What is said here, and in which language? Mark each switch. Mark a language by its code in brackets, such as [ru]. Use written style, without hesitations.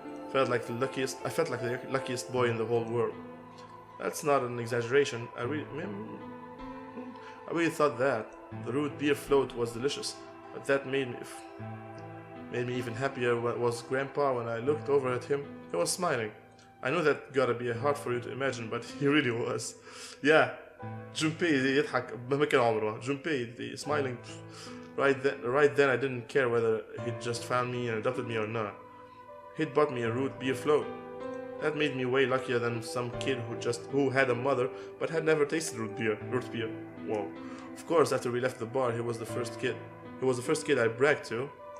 [en] I felt like the luckiest boy in the whole world. That's not an exaggeration. I really thought that. The root beer float was delicious, but that made me even happier was Grandpa. When I looked over at him, he was smiling. I know that gotta be hard for you to imagine, but he really was. [ar] Yeah, Junpei يضحك مهما كان عمره. [en] Junpei smiling. Right then I didn't care whether he'd just found me and adopted me or not. He'd bought me a root beer float. That made me way luckier than some kid who had a mother but had never tasted root beer. Whoa. Of course, after we left the bar, he was the first kid I bragged to.